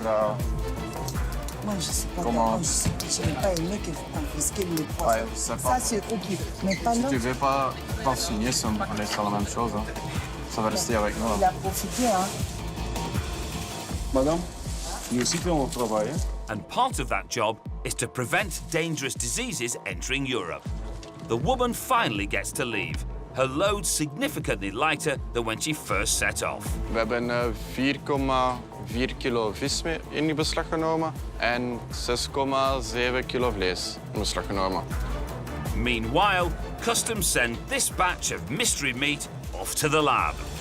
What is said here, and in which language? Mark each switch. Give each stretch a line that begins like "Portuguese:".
French: Moi, je sais pas comment... comment, je n'ai pas aimé qu'il faut confisquer les poissons. Ouais, c'est pas... Ça, c'est OK. Mais pas Si là. tu veux pas signer, on laisse la même chose. Hein. Ça va rester avec nous. Il a profité, hein. Madame, nous aussi faisons notre travail.
English: And part of that job is to prevent dangerous diseases entering Europe. The woman finally gets to leave, her load significantly lighter than when she first set off.
Dutch: We hebben 4,4 kilo vis mee in beslag genomen en 6,7 kilo vlees in beslag genomen.
English: Meanwhile, customs send this batch of mystery meat off to the lab.